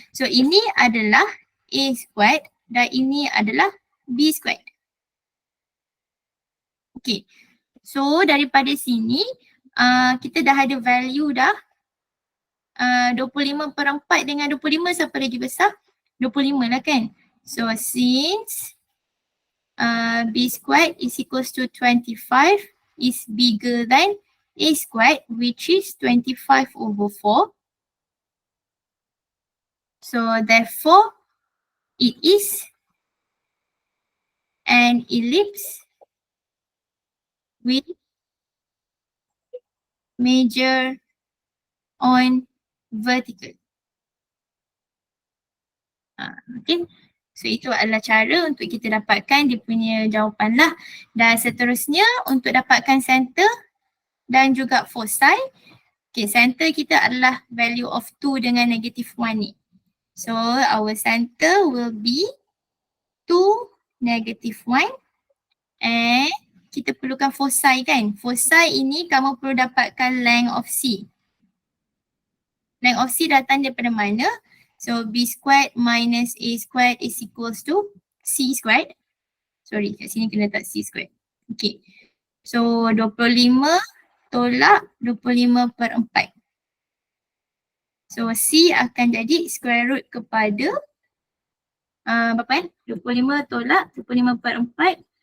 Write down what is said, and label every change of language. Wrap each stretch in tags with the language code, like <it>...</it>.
<ms>So ini adalah a squared dan ini adalah b squared. Okay, so daripada sini kita dah ada value dah. 25/4 dengan 25 siapa lagi besar? 25 lah kan.</ms> <en>So since b squared is equals to 25 is bigger than a squared which is 25/4. So therefore it is an ellipse with major on vertical. Okay.</en> <ms>So itu adalah cara untuk kita dapatkan dia punya jawapan lah. Dan seterusnya untuk dapatkan center dan juga foci. Okay, center kita adalah value of 2 dengan negative 1 ni.</ms> <en>So our center will be 2, negative 1 and</en> <ms>kita perlukan foci kan. Foci ini kamu perlu dapatkan</ms> <en>length of C.</en> <ms>Length of C datang daripada mana?</ms> <en>So b squared minus a squared is equals to c squared.</en> <ms>Sorry, kat sini kena letak c squared. Okay. So 25 tolak 25/4. So c akan jadi square root kepada berapa 25 tolak 25/4.</ms>